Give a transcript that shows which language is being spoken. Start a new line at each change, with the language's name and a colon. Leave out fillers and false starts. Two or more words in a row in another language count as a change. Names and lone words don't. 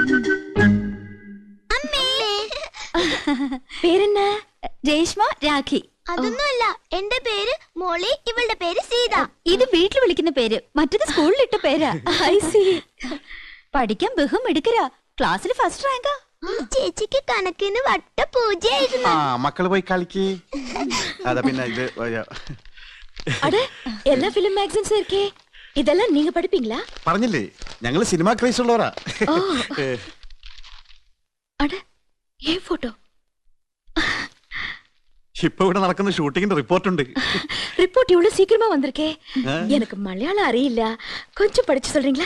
Malayalam: പേരെന്നാ? രേഷ്മ രാഖി. അതൊന്നുമല്ല, എന്റെ പേര് മോളി, ഇവളുടെ പേര് സീത. ഇത് വീട്ടിൽ വിളിക്കുന്ന പേര്, മറ്റത് സ്കൂളിലിട്ട പേരാ.
English: I see.
Malayalam: പഠിക്കാൻ ബഹും എടുക്കരാ, ക്ലാസ്സിൽ
English: first rank.
Malayalam: ചേച്ചിക്ക് കണക്കിന് വട്ട പൂജയായിരുന്നു. ആ മക്കള് പോയി കളിക്ക്. അതാ പിന്നെ ഇത്
Tamil: அட எல்லா
English: film magazines
Tamil: இருக்கே, இதெல்லாம் நீங்க படிப்பீங்களா?
Malayalam: പറഞ്ഞില്ലേ ഞങ്ങള്
English: cinema craze
Malayalam: ഉള്ളവരാ.
Tamil: அட ஏன் போட்டோ?
Malayalam: ഇപ്പൊ ഇവിടെ നടക്കുന്ന ഷൂട്ടിങ്ങിന്റെ റിപ്പോർട്ട് ഉണ്ട്.
Tamil: ரிப்போர்ட் இவ்வளவு சீக்கிரமா வந்திருக்கே. எனக்கு மலையாளம் அறியிല്ല, கொஞ்சம் படிச்சு சொல்றீங்களா?